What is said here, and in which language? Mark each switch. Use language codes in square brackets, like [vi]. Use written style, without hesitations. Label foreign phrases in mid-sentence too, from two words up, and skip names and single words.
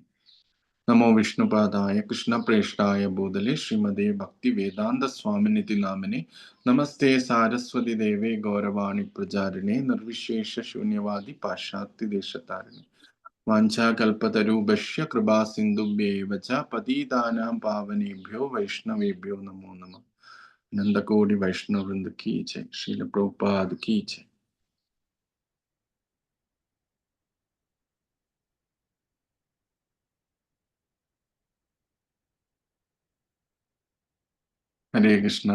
[sa] നമോ വിഷ്ണുപാദായ കൃഷ്ണപ്രേഷ്ഠായ ഭൂതലേ ശ്രീമതേ ഭക്തി വേദാന്ത സ്വാമിനിധി നാമിനെ. നമസ്തേ സാരസ്വതി ദേവേ ഗൗരവാണി പ്രചാരിണേ നിർവിശേഷ ശൂന്യവാദി പാശ്ചാത്യ ദേശതാരിണി. വാഞ്ചാകൽപതരൂപശ്യ കൃപാ സിന്ധുഭ്യേവ ച പതീതാനാം പാവനേഭ്യോ വൈഷ്ണവേഭ്യോ നമോ നമഃ. [hi] नन्दकोटि वैष्णववृन्द की जय। श्रील प्रभुपाद की जय. ഹരേ കൃഷ്ണ.